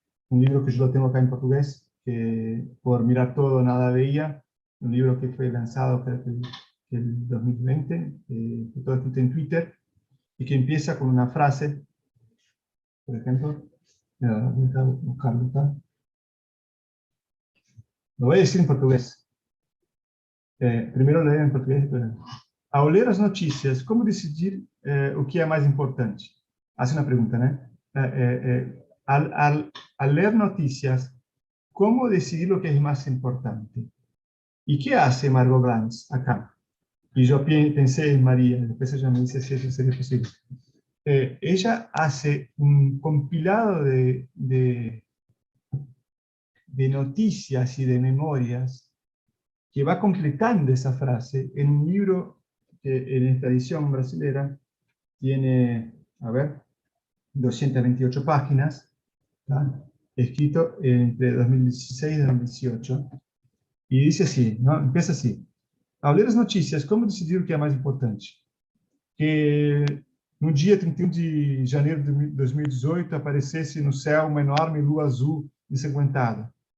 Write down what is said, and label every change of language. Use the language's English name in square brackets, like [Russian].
[Spanish] un libro que yo lo tengo acá en portugués, que por mirar todo nada veía, un libro que fue lanzado creo que el 2020, que todo escrito en Twitter, y que empieza con una frase, por ejemplo, voy a buscarlo acá. Lo voy a decir en portugués. Primero lo leo en portugués, pero... [Portuguese] Ao ler as notícias, como decidir o que é mais importante? Hace uma pergunta, né? [Spanish] Al leer noticias, ¿cómo decidir lo que es más importante? ¿Y qué hace Margot Glantz acá? Y yo pensé en María, después ella me dice si eso sería posible. Ella hace un compilado de noticias y de memorias que va completando esa frase en un libro que en esta edición brasilera tiene, a ver, 228 páginas, ¿tá? Escrito entre 2016 y 2018, y dice así, ¿no? Empieza así. [Portuguese] Ao ler as notícias, como decidir o que é mais importante? Que no dia 31 de janeiro de 2018 aparecesse no céu uma enorme lua azul ensanguentada.